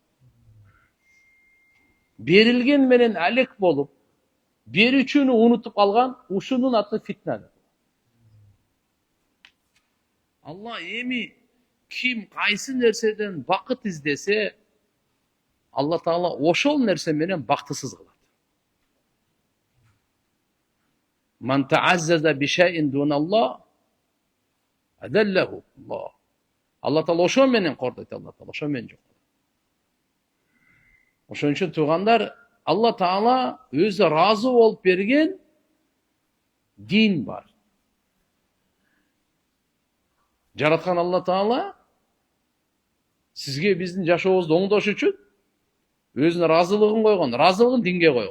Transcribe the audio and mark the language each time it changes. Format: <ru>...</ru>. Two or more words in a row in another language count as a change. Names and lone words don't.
<ky>Берилген менен алек болуп, берүүчүнү унутуп калган, ушунун аты фитне деп. Алла эми ким кайсы нерседен бакыт издесе, Алла Таала ошол нерсе менен бактысыз кылат.</ky> <ar>من تعزز بشيء دون الله أذله الله.</ar> <ky>Allah Taala ошо менен кордойт, Алла Таала ошо менен жок. Ошон үчүн туугандар, Алла Таала өзү разы болуп берген дин бар. Жараткан Алла Таала сизге биздин жашообузду оңдош үчүн өзүнүн разылыгын койгон, разылыгын динге койгон.</ky>